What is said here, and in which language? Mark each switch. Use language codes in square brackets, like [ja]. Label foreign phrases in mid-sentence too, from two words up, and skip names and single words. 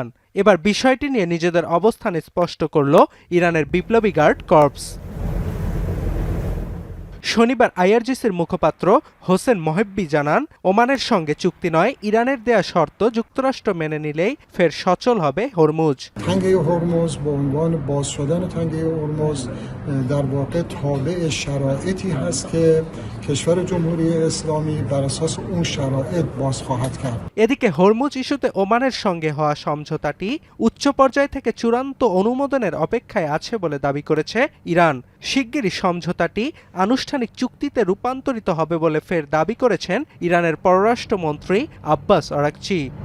[bn] এবার বিষয়টি নিয়ে নিজেদের অবস্থান স্পষ্ট করল ইরানের বিপ্লবী গার্ড কর্পস। শনিবার আইআরজিসির মুখপাত্র হোসেন মোহেব্বি জানান, ওমানের সঙ্গে চুক্তি নয়, ইরানের দেয়া শর্ত যুক্তরাষ্ট্র মেনে নিলেই ফের সচল হবে হরমুজ। [fa] تنگه هرمز به عنوان باز شدن تنگه هرمز در واقع تابع شرایطی هست که کشور جمهوری اسلامی بر اساس اون شرایط باز خواهد کرد। [bn] এদিকে হরমুজ ইস্যুতে ওমানের সঙ্গে হওয়া সমঝোতাটি উচ্চ পর্যায় থেকে চূড়ান্ত অনুমোদনের অপেক্ষায় আছে বলে দাবি করেছে ইরান। শিগগিরই সমঝোতাটি আনুষ্ঠানিক চুক্তিতে রূপান্তরিত হবে বলে ফের দাবি করেছেন ইরানের পররাষ্ট্রমন্ত্রী আব্বাস আরাকচি।